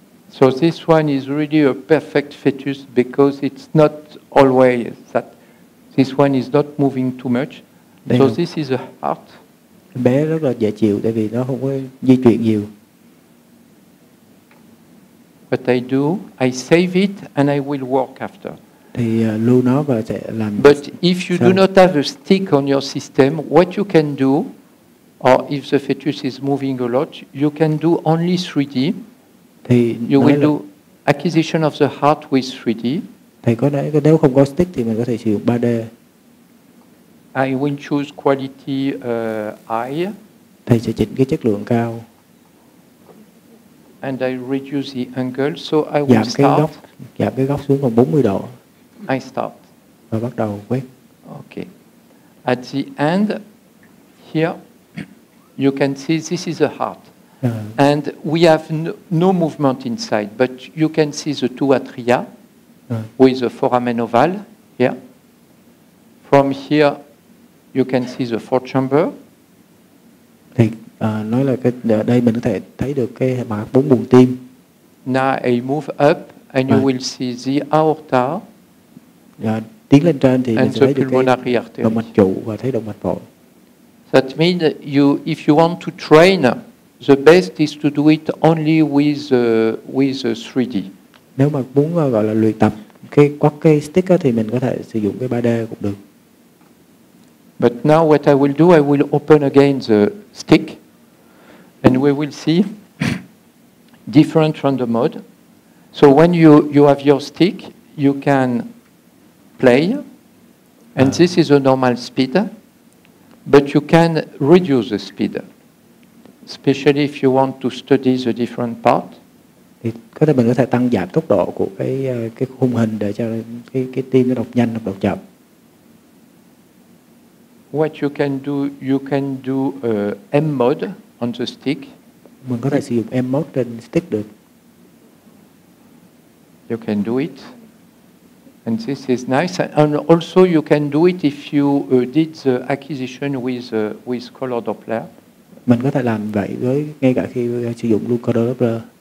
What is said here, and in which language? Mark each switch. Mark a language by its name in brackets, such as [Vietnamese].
[English] So this one is really a perfect fetus because it's not always that. This one is not moving too much. So this is a heart. [Vietnamese] Bé rất là dễ chịu tại vì nó không có di chuyển nhiều. [English] What I do, I save it and I will work after. [Vietnamese] Thì lưu nó và sẽ làm. [English] But if you do not have a stick on your system, what you can do, or if the fetus is moving a lot, you can do only 3D. [Vietnamese] Thì [English] you will do acquisition of the heart with 3D. [Vietnamese] Thầy có nói nếu không có stick thì mình có thể sử dụng 3D. [English] I will choose quality high. [Vietnamese] Thầy sẽ chỉnh cái chất lượng cao. [English] And I reduce the angle, so I will start. [Vietnamese] Giảm cái góc xuống còn 40 độ. [English] I start. [Vietnamese] Và bắt đầu quét. [English] Okay. At the end, here, you can see this is the heart. And we have no movement inside, but you can see the two atria with the foramen oval here. From here, you can see the fourth chamber. [Vietnamese] Thì nói là đây mình có thể thấy được cái mặt 4 buồng tim. [English] Now I move up and you will see the aorta. [Vietnamese] Tiến lên trên thì mình sẽ thấy được cái [English] artery. [Vietnamese] động mạch trụ và thấy động mạch phổi. [English] That means if you want to train, the best is to do it only with 3D. [Vietnamese] Nếu mà muốn gọi là luyện tập quắt cái stick thì mình có thể sử dụng cái 3D cũng được. [English] But now what I will do, I will open again the stick, and we will see different random mode. So when you have your stick, you can play, and this is a normal speed, but you can reduce the speed, especially if you want to study the different part. [Vietnamese] Thì mình có thể tăng giảm tốc độ của cái khung hình để cho cái tim nó đọc nhanh hoặc đọc chậm. [English] What you can do M mode on the stick. [Vietnamese] Mình có thể sử dụng M mode trên stick được. [English] You can do it. And this is nice. And also you can do it if you did the acquisition with color Doppler. [Vietnamese] Mình có thể làm vậy ngay cả khi sử dụng luôn color Doppler.